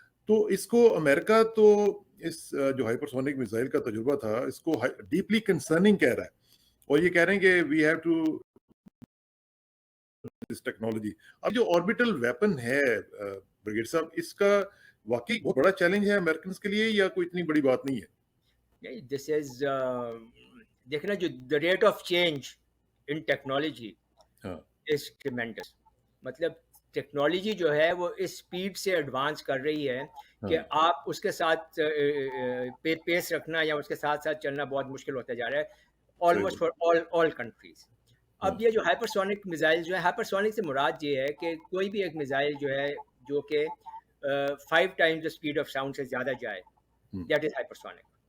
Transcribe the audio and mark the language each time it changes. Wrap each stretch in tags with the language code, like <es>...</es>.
<ur>تو اس کو امریکہ تو اس جو ہائپر سونک میزائل کا تجربہ تھا اس کو ڈیپلی کنسرننگ کہہ رہا ہے, اور یہ کہہ رہے ہیں کہ</ur> <en>We have to this technology.</en> <ur>اب جو آربیٹل ویپن ہے برگیڈ صاحب, اس کا واقعی بہت بڑا چیلنج ہے امریکنز کے لیے یا کوئی اتنی بڑی بات نہیں ہے؟</ur> <en>this is</en> <ur>دیکھنا جو</ur> <en>the rate of change in technology is tremendous.</en> <ur>مطلب ٹیکنالوجی جو ہے وہ اس اسپیڈ سے ایڈوانس کر رہی ہے کہ آپ اس کے ساتھ پیس رکھنا یا اس کے ساتھ ساتھ چلنا بہت مشکل ہوتا جا رہا ہے</ur> <en>Almost for all countries.</en> <ur>اب یہ جو ہائپر سونک میزائل جو ہے, ہائپر سونک سے مراد یہ ہے کہ کوئی بھی ایک میزائل جو ہے جو کہ</ur> <en>5 times the speed of sound</en> <ur>سے زیادہ جائے,</ur> <en>That is hypersonic.</en>